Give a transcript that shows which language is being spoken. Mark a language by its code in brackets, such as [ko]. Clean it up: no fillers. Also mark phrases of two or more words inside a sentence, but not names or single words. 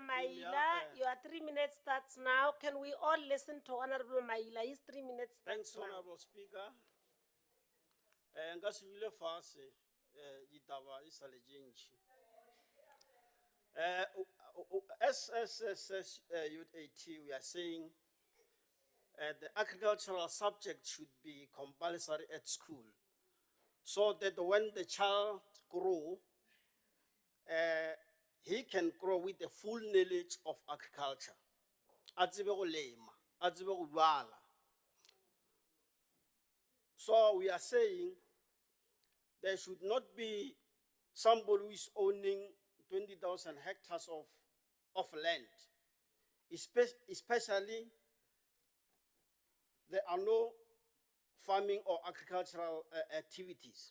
[en] Premier. Maila, your 3 minutes starts now. Can we all listen to Honorable Maila? His 3 minutes starts Thanks, now. Honorable Speaker. [nso] Nka se dule fase ditaba e sa le dintši. [en] As Youth AT, we are saying the agricultural subject should be compulsory at school, so that when the child grows, he can grow with the full knowledge of agriculture. [nso] A tsebe go lema, a tsebe go jwala. [en] So we are saying there should not be somebody who is owning 20,000 hectares of land, especially there are no farming or agricultural activities.